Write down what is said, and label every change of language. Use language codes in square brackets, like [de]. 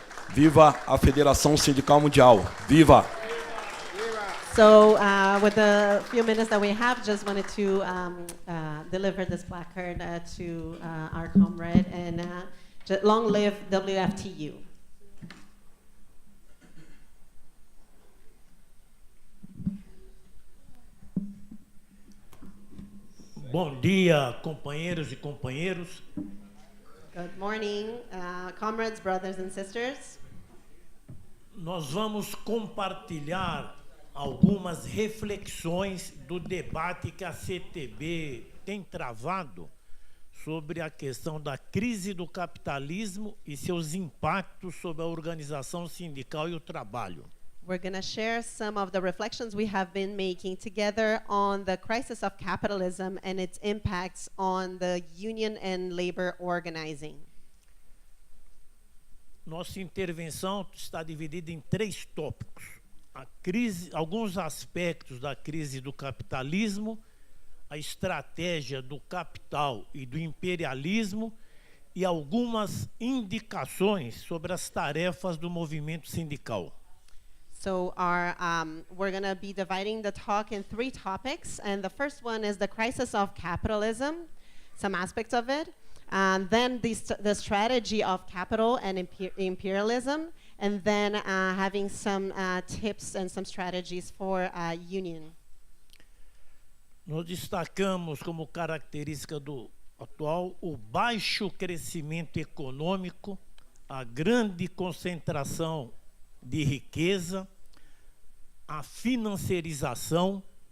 [pt] Viva a Federação Sindical Mundial! Viva! [en] So, with the few minutes that we have, just wanted to deliver this placard to our comrade, and long live WFTU. [pt] Bom dia, companheiros e companheiros. [en] Good morning, comrades, brothers and sisters. [pt] Nós vamos compartilhar algumas reflexões do debate que a CTB tem travado sobre a questão da crise do capitalismo e seus impactos sobre a organização sindical e o trabalho. [en] We're going to share some of the reflections we have been making together on the crisis of capitalism and its impacts on the union and labor organizing. [pt] Nossa intervenção está dividida em 3 tópicos. A crise, alguns aspectos da crise do capitalismo, a estratégia do capital e do imperialismo e algumas indicações sobre as tarefas do movimento sindical. [en] So we're going to be dividing the talk in 3 topics, and the first one is the crisis of capitalism, some aspects of it, and then the strategy of capital and imperialism, and then having some tips and some strategies for union. [pt] Nós destacamos como característica do atual o baixo crescimento econômico, a grande concentração de riqueza, a financiarização.